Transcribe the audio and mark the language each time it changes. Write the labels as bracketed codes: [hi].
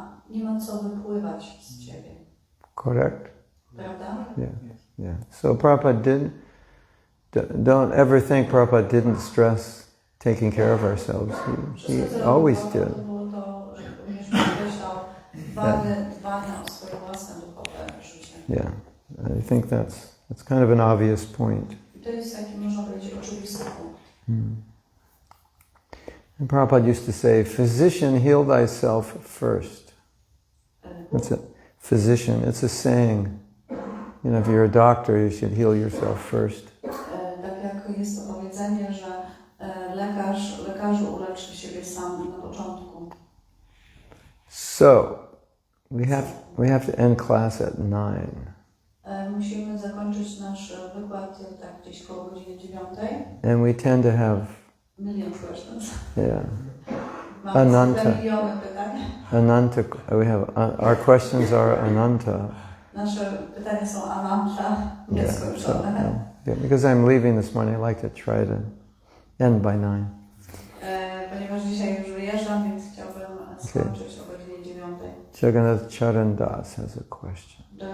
[pl] nie ma co wypływać z ciebie. [en] Correct? [pl] Prawda? [en] Yeah. So Prabhupada don't ever think Prabhupada didn't stress taking care of ourselves. He always did. [pl] To było to, że również podkreślał dbanie o swoje własne duchowe życie. [en] Yeah, I think that's kind of an obvious point. [pl] I to jest taki, można powiedzieć, oczywisty punkt. [en] And Prabhupada used to say, physician, heal thyself first. That's it. Physician, it's a saying. You know, if you're a doctor, you should heal yourself first. [pl] Tak jak jest to powiedzenie, że lekarzu uleczy siebie sam na początku. [en] So, we have to end class at 9. [pl] Musimy zakończyć nasz wykład tak gdzieś koło godziny 9. [en] And we tend to have Million questions. Yeah. [pl] Mamy [sa] Ananta. [pl] miliony pytań. [sa] Ananta. [en] We have our questions are Ananta. [pl] Nasze pytania są Ananta, nieskończone. [en] Yeah, because I'm leaving this morning, I like to try to end by 9. [pl] Ponieważ dzisiaj już wyjeżdżam, więc chciałbym skończyć o godzinie 9. [en] Jagannath Charan Das has a question.